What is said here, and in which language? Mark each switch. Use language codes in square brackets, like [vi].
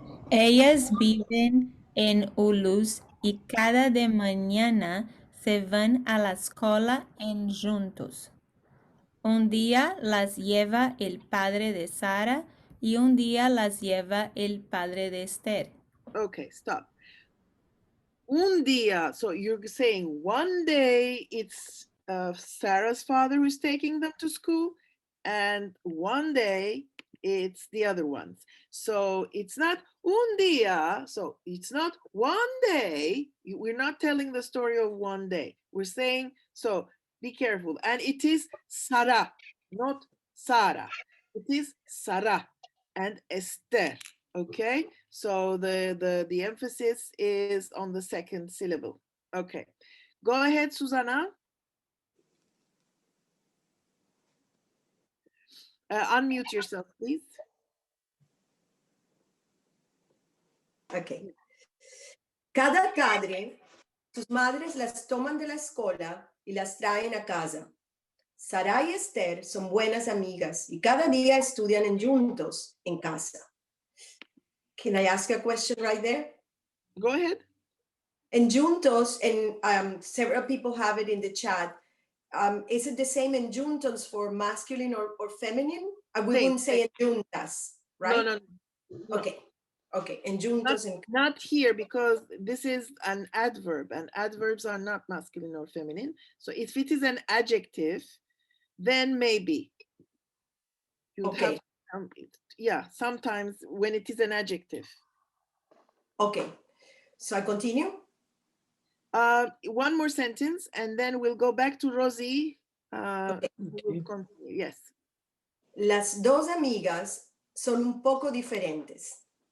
[lad] Ellas viven en Ulus y cada de mañana se van a la escuela en juntos. Un día las lleva el padre de Sara y un día las lleva el padre de Esther. [en] Okay, stop. [lad] Un día, [en] so you're saying one day it's Sarah's father who's taking them to school, and one day it's the other ones. So it's not [lad] un día, [en] so it's not one day. We're not telling the story of one day. We're saying, so be careful. And it is Sara, not Sarah. It is Sara and Esther. Okay, so the emphasis is on the second syllable. Okay, go ahead, Susana. Unmute yourself, please. Okay. [lad] Cada cadre, sus madres las toman de la escuela y las traen a casa. Sara y Esther son buenas amigas y cada día estudian juntos en casa. [en] Can I ask a question right there? Go ahead. En juntos, and several people have it in the chat. Is it the same en juntos for masculine or feminine? We wouldn't say en juntas, right? No. Okay. En juntos. Not here, because this is an adverb, and adverbs are not masculine or feminine. So if it is an adjective, then maybe. Okay. Yeah, sometimes when it is an adjective. Okay. So I continue? One more sentence, and then we'll go back to Rosie. Okay. We'll continue. Yes. [lad] Las 2 amigas son un poco diferentes.